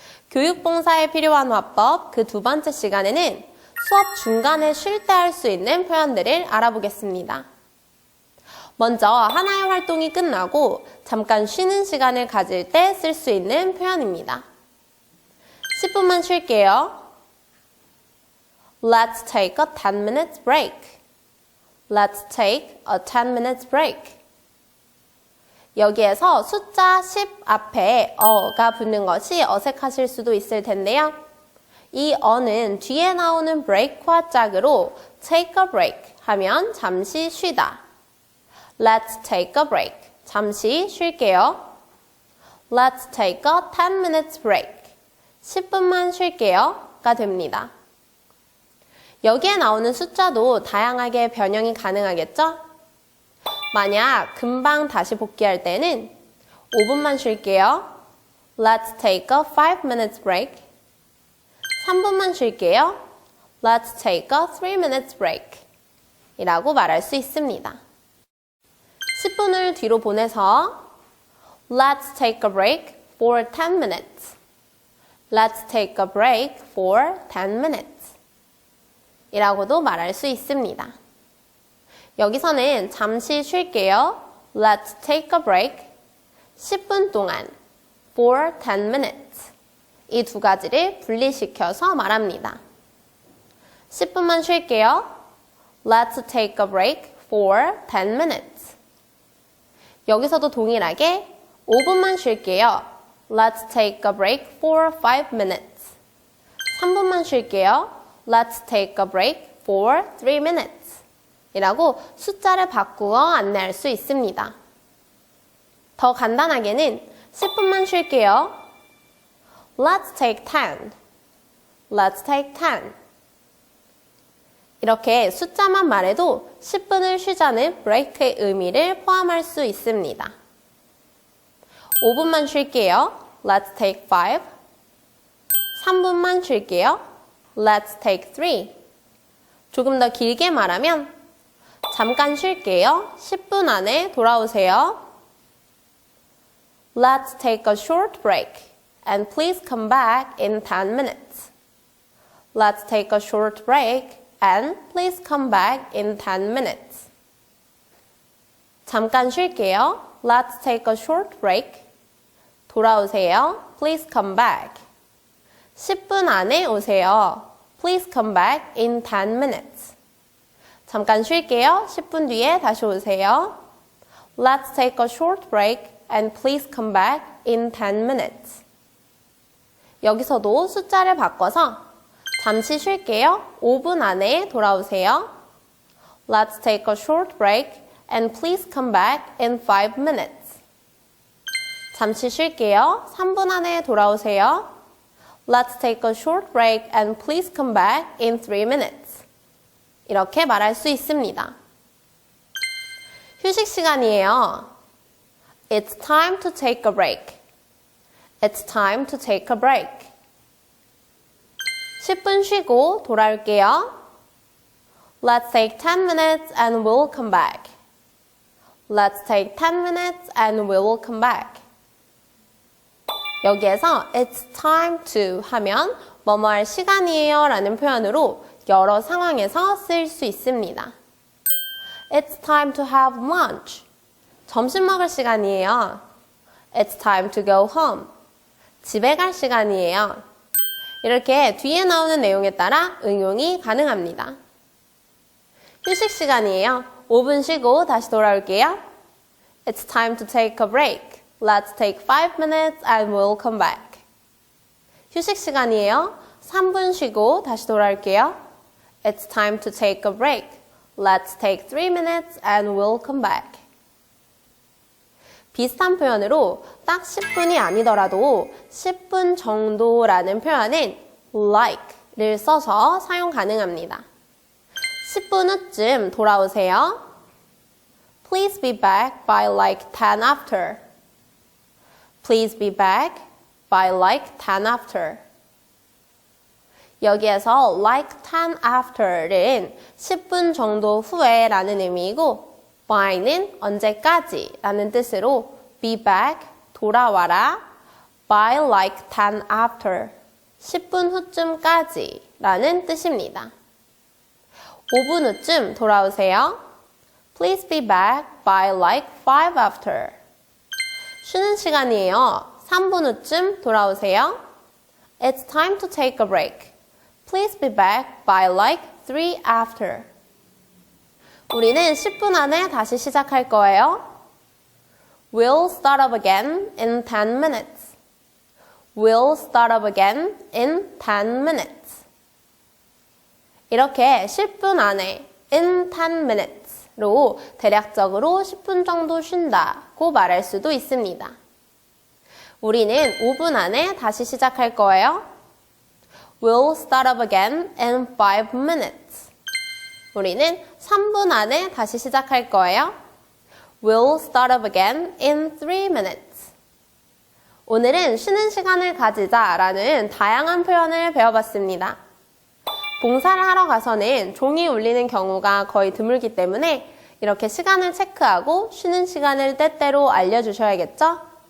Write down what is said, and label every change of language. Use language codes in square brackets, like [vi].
[ko] 교육봉사에 필요한 화법 그 두 번째 시간에는 수업 중간에 쉴 때 할 수 있는 표현들을 알아보겠습니다. 먼저 하나의 활동이 끝나고 잠깐 쉬는 시간을 가질 때 쓸 수 있는 표현입니다. 10분만 쉴게요. [en] Let's take a 10 minutes break. Let's take a 10 minutes break. [ko] 여기에서 숫자 10 앞에 어가 붙는 것이 어색하실 수도 있을 텐데요. 이 어는 뒤에 나오는 break와 짝으로 [en] take a break [ko] 하면 잠시 쉬다. [en] Let's take a break. [ko] 잠시 쉴게요. [en] Let's take a 10 minutes break. [ko] 10분만 쉴게요. 가 됩니다. 여기에 나오는 숫자도 다양하게 변형이 가능하겠죠? 만약 금방 다시 복귀할 때는 5분만 쉴게요. [en] Let's take a 5 minutes break. [ko] 3분만 쉴게요. [en] Let's take a 3 minutes break. [ko] 이라고 말할 수 있습니다. 10분을 뒤로 보내서 [en] Let's take a break for 10 minutes. Let's take a break for 10 minutes. [ko] 이라고도 말할 수 있습니다. 여기서는 잠시 쉴게요. [en] Let's take a break. [ko] 10분 동안. [en] For 10 minutes. [ko] 이 두 가지를 분리시켜서 말합니다. 10분만 쉴게요. [en] Let's take a break for 10 minutes. [ko] 여기서도 동일하게 5분만 쉴게요. [en] Let's take a break for 5 minutes. [ko] 3분만 쉴게요. [en] Let's take a break for 3 minutes. [ko] 이라고 숫자를 바꾸어 안내할 수 있습니다. 더 간단하게는 10분만 쉴게요. [en] Let's take 10. Let's take 10. [ko] 이렇게 숫자만 말해도 10분을 쉬자는 브레이크의 의미를 포함할 수 있습니다. 5분만 쉴게요. [en] Let's take 5. [ko] 3분만 쉴게요. [en] Let's take 3. [ko] 조금 더 길게 말하면 잠깐 쉴게요. 10분 안에 돌아오세요. [en] Let's take a short break and please come back in 10 minutes. Let's take a short break and please come back in 10 minutes. [ko] 잠깐 쉴게요. [en] Let's take a short break. [ko] 돌아오세요. [en] Please come back. [ko] 10분 안에 오세요. [en] Please come back in 10 minutes. [ko] 잠깐 쉴게요. 10분 뒤에 다시 오세요. [en] Let's take a short break and please come back in 10 minutes. [ko] 여기서도 숫자를 바꿔서 잠시 쉴게요. 5분 안에 돌아오세요. [en] Let's take a short break and please come back in 5 minutes. [ko] 잠시 쉴게요. 3분 안에 돌아오세요. [en] Let's take a short break and please come back in 3 minutes. [ko] 이렇게 말할 수 있습니다. 휴식 시간이에요. [en] It's time to take a break. It's time to take a break. [ko] 10분 쉬고 돌아올게요. [en] Let's take 10 minutes and we'll come back. Let's take 10 minutes and we will come back. [ko] 여기에서 [en] it's time to [ko] 하면 뭐뭐 할 시간이에요 라는 표현으로 여러 상황에서 쓸 수 있습니다. [en] It's time to have lunch. [ko] 점심 먹을 시간이에요. [en] It's time to go home. [ko] 집에 갈 시간이에요. 이렇게 뒤에 나오는 내용에 따라 응용이 가능합니다. 휴식 시간이에요. 5분 쉬고 다시 돌아올게요. [en] It's time to take a break. Let's take 5 minutes and we'll come back. [ko] 휴식 시간이에요. 3분 쉬고 다시 돌아올게요. [en] It's time to take a break. Let's take 3 minutes and we'll come back. [ko] 비슷한 표현으로 딱 10분이 아니더라도 10분 정도라는 표현은 like를 써서 사용 가능합니다. 10분 후쯤 돌아오세요. [en] Please be back by like 10 after. Please be back by like 10 after. [ko] 여기에서 [en] like 10 after [ko] 는 10분 정도 후에 라는 의미이고 by는 언제까지 라는 뜻으로 be back, 돌아와라, [en] by like 10 after, [ko] 10분 후쯤까지 라는 뜻입니다. 5분 후쯤 돌아오세요. [en] Please be back by like 5 after. [ko] 쉬는 시간이에요. 3분 후쯤 돌아오세요. [en] It's time to take a break. Please be back by like 3 after. [ko] 우리는 10분 안에 다시 시작할 거예요. [en] We'll start up again in 10 minutes. We'll start up again in 10 minutes. [ko] 이렇게 10분 안에 [en] in 10 minutes [ko] 로 대략적으로 10분 정도 쉰다고 말할 수도 있습니다. 우리는 5분 안에 다시 시작할 거예요. [en] We'll start up again in 5 minutes. [ko] 우리는 3분 안에 다시 시작할 거예요. [en] We'll start up again in 3 minutes. [ko] 오늘은 쉬는 시간을 가지자라는 다양한 표현을 배워봤습니다. 봉사를 하러 가서는 종이 울리는 경우가 거의 드물기 때문에 이렇게 시간을 체크하고 쉬는 시간을 때때로 알려주셔야겠죠?